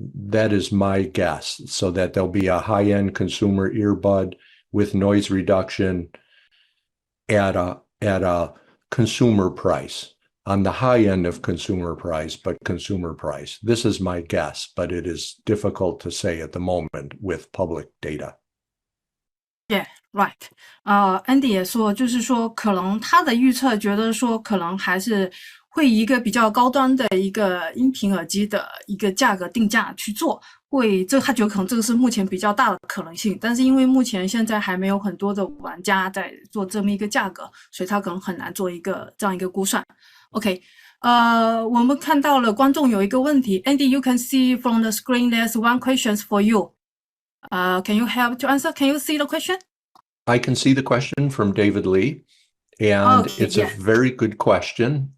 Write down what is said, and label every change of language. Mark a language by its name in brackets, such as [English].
[English] That is my guess, so that there'll be a high-end consumer earbud with noise reduction at a consumer price, on the high end of consumer price, but consumer price. This is my guess, but it is difficult to say at the moment with public data. Yeah, right. [Chinese] Andy 也说，就是说，可能他的预测觉得说，可能还是会以一个比较高端的一个音频耳机的一个价格定价去做，他觉得可能这个是目前比较大的可能性，但是因为目前现在还没有很多的玩家在做这么一个价格，所以他可能很难做这样一个估算。 [English] OK， [Chinese] 我们看到了观众有一个问题 [English] ，Andy, you can see from the screen there's one question for you. Can you help to answer? Can you see the question? I can see the question from David Lee, and it's a very good question.